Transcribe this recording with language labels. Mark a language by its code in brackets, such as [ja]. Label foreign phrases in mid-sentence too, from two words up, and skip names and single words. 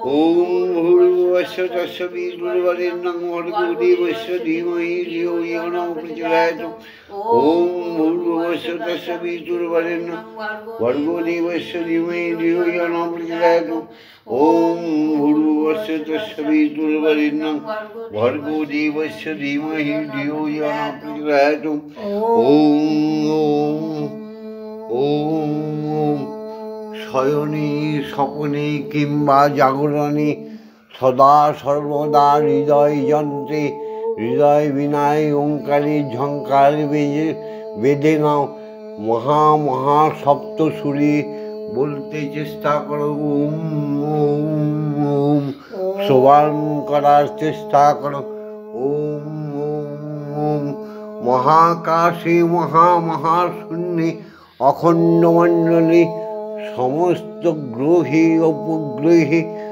[sa] ওম ভূর্ভুবস্য তস্য বিতুর্বরেণ্যং ভর্গো দেবস্য ধীমহি ধিয়ো ইয়ো নঃ প্রচোদয়াৎ ওম ভূর্ভুবস্য তস্য বিতুর্বরেণ্যং ভর্গো দেবস্য ধীমহি ধিয়ো ইয়ো নঃ প্রচোদয়াৎ ওম ভূর্ভুবস্য তস্য বিতুর্বরেণ্যং ভর্গো দেবস্য ধীমহি ধিয়ো ইয়ো নঃ প্রচোদয়াৎ ওম [bn] ওম ওম শয়নে স্বপনে কিংবা জাগরণে সদা সর্বদা হৃদয় যন্ত্রে হৃদয় বিনায় ওঙ্কারের ঝঙ্কার বেঁধে নাও মহা মহা সপ্তসুরে বলতে চেষ্টা করো ওম ওম ওম শ্রবণ করার চেষ্টা করো ওম ওম ওম মহাকাশে মহাশূন্যে অখণ্ড মণ্ডলে সমস্ত গ্রহে উপগ্রহে